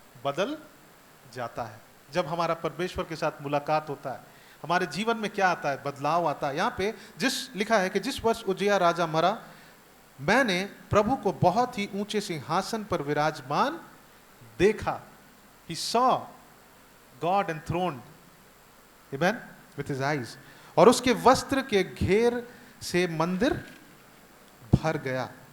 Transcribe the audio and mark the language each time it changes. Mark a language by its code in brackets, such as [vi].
[hi] बदल जाता है। जब हमारा परमेश्वर के साथ मुलाकात होता है, हमारे जीवन में क्या आता है? बदलाव आता है। यहाँ पे लिखा है कि जिस वर्ष उज्जियाह राजा मरा, मैंने प्रभु को बहुत ही ऊंचे सिंहासन पर विराजमान देखा। [en] He saw God enthroned, amen, with his eyes. [hi] और उसके वस्त्र के घेर से मंदिर भर गया।